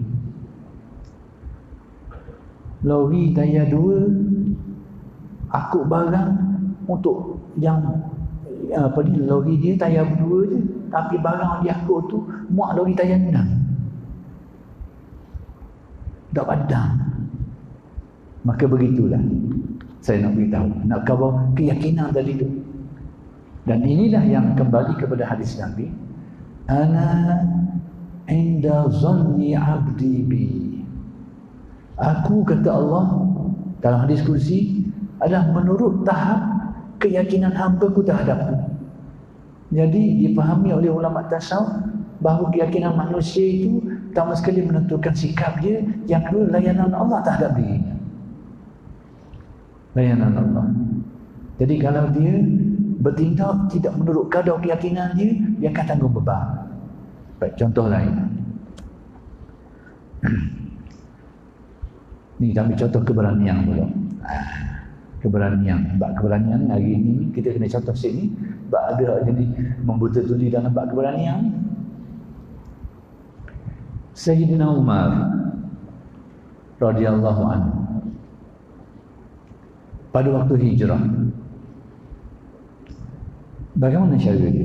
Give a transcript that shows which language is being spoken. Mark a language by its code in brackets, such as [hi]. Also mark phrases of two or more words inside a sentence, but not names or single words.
[ms] Lori tayar 2 akut barang untuk yang lori dia tayar 2 je, tapi barang dia akut tu muat lori tayar 6. Tak padam. Maka begitulah saya nak beritahu, nak kawal keyakinan tadi tu. Dan inilah yang kembali kepada hadis Nabi, [ar] أنا عند ظن عبدي بي. [ms] Aku, kata Allah dalam hadis kursi, adalah menurut tahap keyakinan hamba-Ku terhadapku. Jadi dipahami oleh ulama tasawuf bahawa keyakinan manusia itu pertama sekali menentukan sikap dia, yang kedua layanan Allah terhadap dirinya. Layanan Allah. Jadi kalau dia bertindak tidak menurut kadar keyakinan dia, dia akan tanggung beban. Baik, contoh lain. Ni kami contoh keberanian pula. Keberanian. Bab keberanian hari ini kita kena contoh sini. Bab ada jadi membetul-tuli dalam bab keberanian. Sayyidina Umar [ar] رضي الله عنه [ms] pada waktu hijrah, bagaimana cara dia?